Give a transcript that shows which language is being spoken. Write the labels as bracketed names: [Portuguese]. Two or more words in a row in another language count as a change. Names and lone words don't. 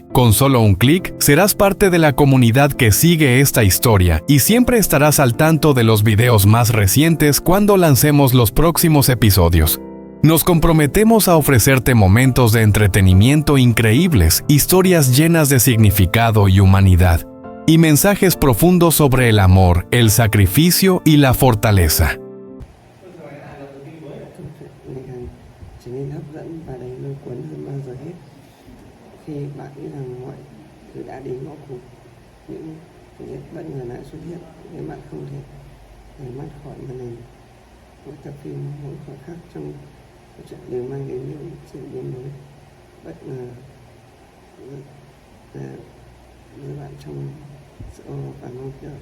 [Spanish] Con solo un clic, serás parte de la comunidad que sigue esta historia y siempre estarás al tanto de los videos más recientes cuando lancemos los próximos episodios. Nos comprometemos a ofrecerte momentos de entretenimiento increíbles, historias llenas de significado y humanidad, y mensajes profundos sobre el amor, el sacrificio y la fortaleza. [Vietnamese] Trở nên hấp dẫn và đầy lôi cuốn hơn bao giờ hết khi bạn nghĩ rằng mọi thứ đã đến ngõ cụt. Những tình tiết bất ngờ lại xuất hiện khiến bạn không thể rời mắt khỏi màn hình. Mỗi tập phim, mỗi khoảnh khắc trong câu chuyện đều mang đến những sự biến mới bất ngờ với bạn trong sự và mong đợi.